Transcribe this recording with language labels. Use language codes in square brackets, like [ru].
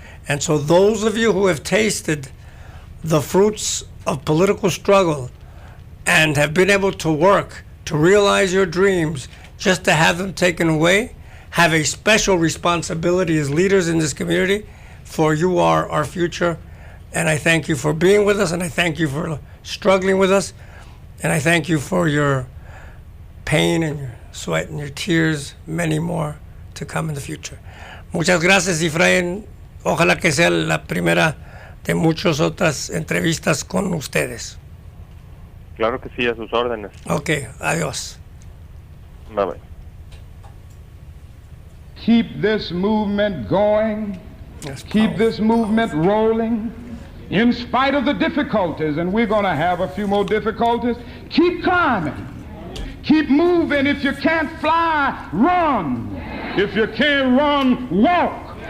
[en] And so those of you who have tasted the fruits of political struggle and have been able to work to realize your dreams, just to have them taken away, have a special responsibility as leaders in this community, for you are our future. And I thank you for being with us, and I thank you for struggling with us, and I thank you for your pain and your sweat and your tears, many more to come in the future. [es] Muchas gracias, Efren. Ojalá que sea la primera de muchas otras entrevistas con ustedes. Claro que sí, a sus órdenes. Ok, adiós. [en] Bye bye. Keep this movement going. Keep this movement rolling. In spite of the difficulties, and we're going to have a few more difficulties, keep climbing. Keep moving. If you can't fly, run. If you can't run, walk.